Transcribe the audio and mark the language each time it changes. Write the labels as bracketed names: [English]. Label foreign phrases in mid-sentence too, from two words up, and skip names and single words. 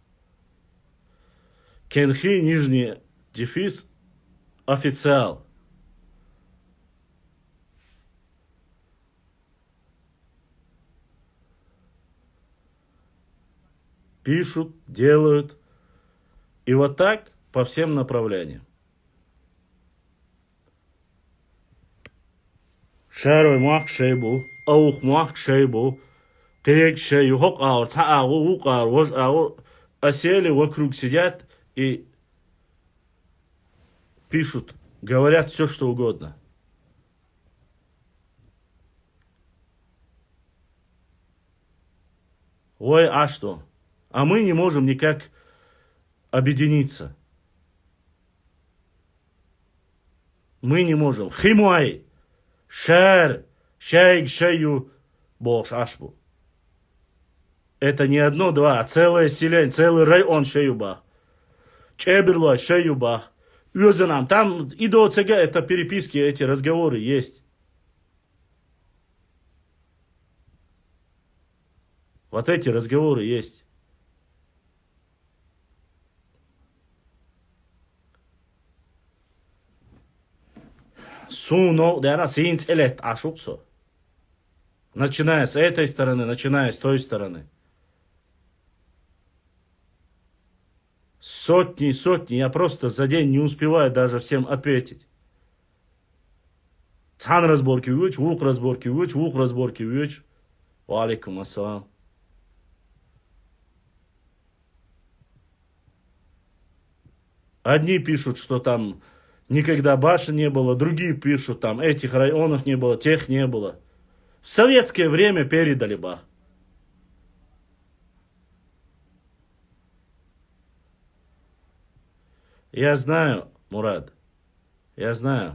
[Russian] Кенхи, нижний дефис, официал. Пишут, делают. И вот так по всем направлениям. [Chechen] Шарой мах шейбу, аух мах шейбу, пек шею, хок аур, та аур, ук аур, вож аур. [Russian] Осели вокруг сидят и пишут, говорят все, что угодно. Ой, а что? А мы не можем никак объединиться. Мы не можем. [Chechen] Химуай, шар, шайг, шаю, бош, ашбу. [Russian] Это не одно, два, а целое селение, целый район шеюбах. Чеберло, шеюбах. Юзанам, там и до ЦГ это переписки, эти разговоры есть. Вот эти разговоры есть. [Chechen] Суно, да, синц элет, ашуксо. [Russian] Начиная с этой стороны, начиная с той стороны. Сотни и сотни, я просто за день не успеваю даже всем ответить. [Chechen] Цан разборки вьюч, вук разборки вьюч, вук разборки вьюч. [Arabic] Валикум ассалам. [Russian] Одни пишут, что там никогда башен не было, другие пишут, там этих районов не было, тех не было. В советское время передали бах. Я знаю, Мурад, я знаю.